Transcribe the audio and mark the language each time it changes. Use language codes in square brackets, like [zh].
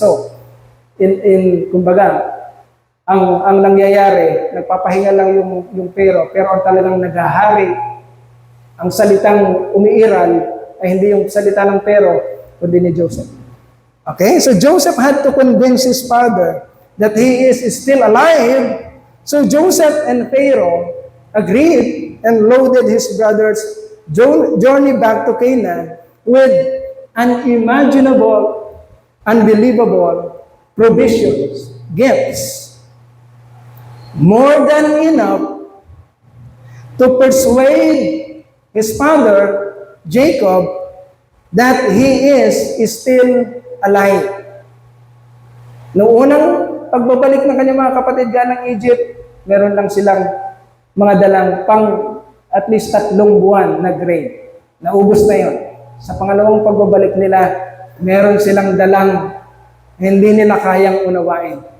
[tl] So, kumbaga, ang nangyayari, nagpapahinga lang yung Pharaoh, pero ang talagang naghahari, ang salitang umiiral ay hindi yung salita ng Pharaoh, kundi ni Joseph. [en] Okay? So Joseph had to convince his father that he is still alive. So Joseph and Pharaoh agreed and loaded his brothers' journey back to Canaan with unimaginable, unbelievable provisions, gifts, more than enough to persuade his father, Jacob, that he is still alive. [tl] Noong unang pagbabalik ng kanyang mga kapatid galing Egypt, meron lang silang mga dalang at least 3 buwan na grain. Naubos na yon. Sa pangalawang pagbabalik nila, meron silang dalang hindi nila kayang unawain.